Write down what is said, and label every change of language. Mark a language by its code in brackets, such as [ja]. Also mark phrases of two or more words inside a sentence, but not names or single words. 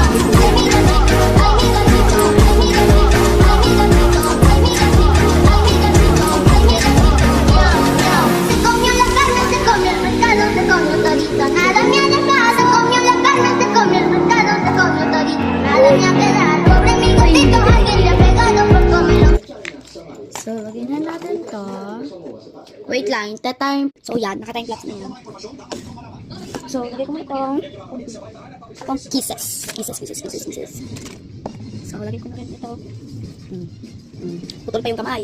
[es] Ay, mi gatito, ay, mi gatito, ay, mi gatito, ay, mi gatito, ay, mi gatito, ay, mi gatito, ay, mi gatito, miau, miau. Se comió la carne, se comió el pescado, se comió todito, nada me ha dejado. Se comió la carne, se comió el pescado, se comió todito, nada me ha quedado. Pobre mi gatito, alguien le ha pegado por comerlo. [tl] So, lagyan na natin to. Wait lang, time. So, yan, naka- [en] time lapse [tl] na yan. So, lagay ko mo itong kisses. Kisses. So, lagay ko na rin ito. Putol pa yung kamay.